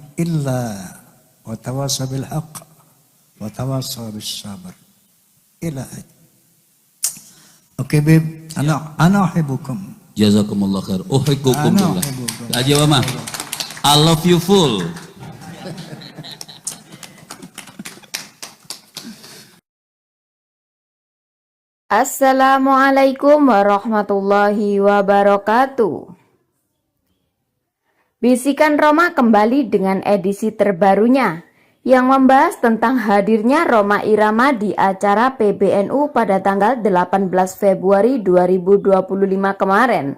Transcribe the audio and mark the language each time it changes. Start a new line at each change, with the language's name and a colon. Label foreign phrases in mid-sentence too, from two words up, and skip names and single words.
Arabic: إلا وتواصوا بالحق وتواصوا بالصبر.
Indonesian: Ila. Oke, Bib.
Arabic: أنا أحبكم. جزاكم الله خير أحبكم بالله. أحبكم.
English: Aja Mama. I love you full.
Arabic: السلام عليكم ورحمة الله وبركاته.
Indonesian: Bisikan Roma kembali dengan edisi terbarunya yang membahas tentang hadirnya Rhoma Irama di acara PBNU pada tanggal 18 Februari 2025 kemarin.